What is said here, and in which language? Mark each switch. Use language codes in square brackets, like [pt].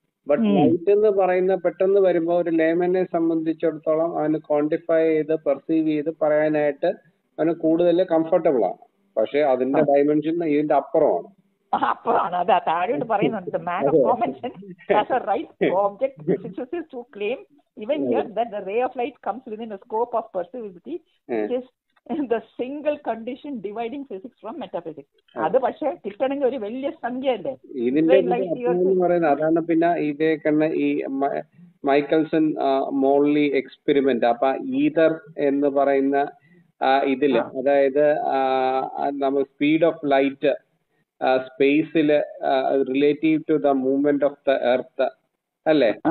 [ml] But light എന്ന് പറയുന്ന പെട്ടെന്ന് വരുമ്പോൾ ഒരു ലേമനെ സംബന്ധിച്ചിടത്തോളം അവന് ക്വാണ്ടിഫൈ ചെയ്ത് പെർസീവ് ചെയ്ത് പറയാനായിട്ട് അവന് കൂടുതൽ കംഫർട്ടബിൾ ആണ്. പക്ഷെ അതിന്റെ ഡയമെൻഷൻ ഇതിന്റെ അപ്പുറമാണ്. അതാ താഴോട്ട് പറയുന്നുണ്ട്. [en] Man of common sense has a right object physicists to claim even here that the ray of light comes within the scope of perceivability, which is the single condition dividing physics from metaphysics. [ml] അത് പക്ഷെ കിട്ടണമെങ്കിൽ ഒരു വലിയ സംഖ്യ അല്ലേ ഇതിന്റെ പറയുന്നത്. അതാണ് പിന്നെ ഇതേ കണ്ണ ഈ മൈക്കൽസൺ മോർലി എക്സ്പെരിമെന്റ്. അപ്പൊ ഈതർ എന്ന് പറയുന്ന ഇതില്, അതായത് നമ്മൾ speed of light സ്പേസില് [en] relative to the movement of the earth [ml] അല്ലേ.